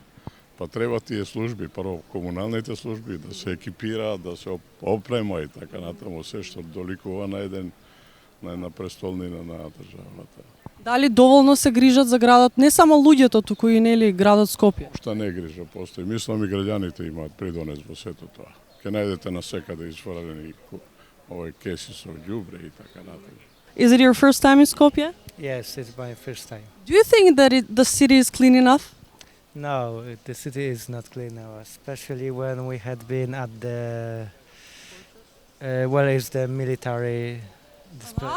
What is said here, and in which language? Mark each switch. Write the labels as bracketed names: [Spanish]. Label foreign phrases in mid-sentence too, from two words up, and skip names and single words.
[Macedonian] Па треба тие служби, прво комуналните служби да се екипираат, да се опрема и така натаму се што доликува на една престолнина на државата. Дали доволно се грижат за градот, не само луѓето, туку и градот Скопје? Шта не грижа постои. Мислам и граѓаните имаат придонес во сето тоа. Ке најдете на секаде изфрлени овој кеси со ѓубре и така натаму. [English] Is it your first time in Skopje? Yes, it's my first time. Do you think that the city is clean enough? No, the city is not clean now, especially when we had been at the where is the military display?